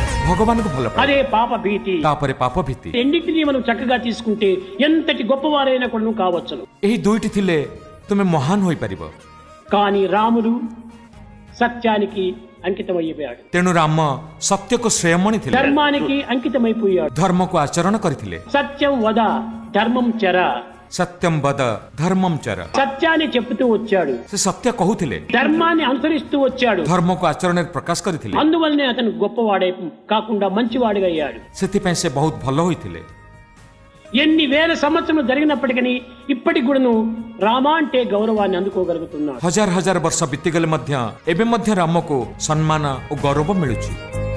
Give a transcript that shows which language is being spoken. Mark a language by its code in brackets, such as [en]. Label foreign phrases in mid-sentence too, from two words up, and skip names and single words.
[or] భగవాన్ కు ଭଲ ପାଏ। [te] అదే పాప భీతి। [or] ତାପରେ ପାପ ଭୀତି। [te] రెండింటిని మనం చక్కగా తీసుకుంటే ఎంతటి గొప్పవారైనా కూడా కావచ్చును। [or] ଏହି ଦୁଇଟି ଥିଲେ ତୁମେ ମହାନ ହୋଇପାରିବ। [te] కానీ రాముడు సత్యానికి అంకితమైపోయాడు। [or] ତେଣୁ ରାମ ସତ୍ୟକୁ ଶ୍ରେୟମଣି ଥିଲେ, [te] ధర్మానికి అంకితమైపోయాడు। [or] ଧର୍ମକୁ ଆଚରଣ କରିଥିଲେ। [sa] సత్యం వద ధర్మం చర, ସତ୍ୟଂ ବଦ ଧର୍ମଂ ଚର। [te] సత్యాన్ని చెప్తూ వచ్చాడు, [or] ସେ ସତ୍ୟ କହୁଥିଲେ, [te] ధర్మాన్ని అనుసరిస్తూ వచ్చాడు। [or] ଧର୍ମକୁ ଆଚରଣରେ ପ୍ରକାଶ କରିଥିଲେ। [te] అందువల్లనే అతను గొప్పవాడే కాకుండా మంచివాడిగా అయ్యాడు। [or] ସେଥିପାଇଁ ସେ ବହୁତ ଭଲ ହୋଇଥିଲେ। [te] ఎన్ని వేల సంవత్సరాలు జరిగినప్పటికీ ఇప్పటికి కూడాను రామ అంటే గౌరవాన్ని అందుకోగలుగుతున్నాడు। [or] ହଜାର ହଜାର ବର୍ଷ ବିତିଗଲେ ମଧ୍ୟ ଏବେ ମଧ୍ୟ ରାମକୁ ସମ୍ମାନ ଓ ଗୌରବ ମିଳୁଛି।